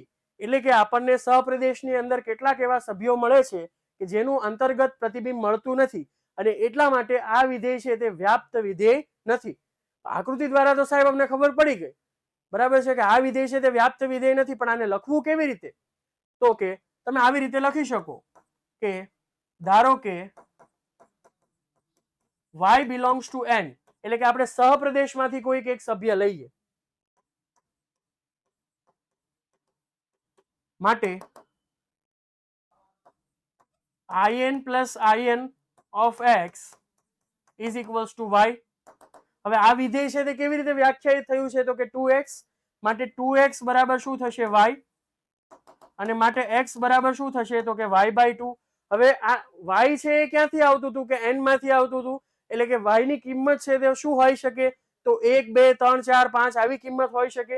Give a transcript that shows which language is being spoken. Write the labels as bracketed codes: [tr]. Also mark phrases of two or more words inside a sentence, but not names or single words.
[gu] એટલે કે આપણને સહપ્રદેશની અંદર કેટલાક એવા સભ્યો મળે છે કે જેનું અંતર્ગત પ્રતિબિંબ મળતું નથી અને એટલા માટે આ વિધેય છે તે વ્યાપ્ત વિધેય નથી. આકૃતિ દ્વારા તો સાહેબ અમને ખબર પડી ગઈ બરાબર છે કે આ વિધેય છે તે વ્યાપ્ત વિધેય નથી. પણ આને લખવું કેવી રીતે તો કે તમે આવી રીતે લખી શકો કે ધારો કે [en] y belongs to n [gu] એટલે કે આપણે સહપ્રદેશમાંથી કોઈક એક સભ્ય લઈએ માટે [en] in plus in of x is equals to y. [gu] હવે આ વિધેય છે તે કેવી રીતે વ્યાખ્યાયિત થયું છે તો કે 2x માટે 2x બરાબર શું થશે y અને માટે x બરાબર શું થશે તો કે y/2. હવે આ y છે એ ક્યાંથી આવતું હતું કે n માંથી આવતું હતું એટલે કે y ની કિંમત છે તે શું હોઈ શકે તો 1, 2, 3, 4, 5 આવી કિંમત હોઈ શકે.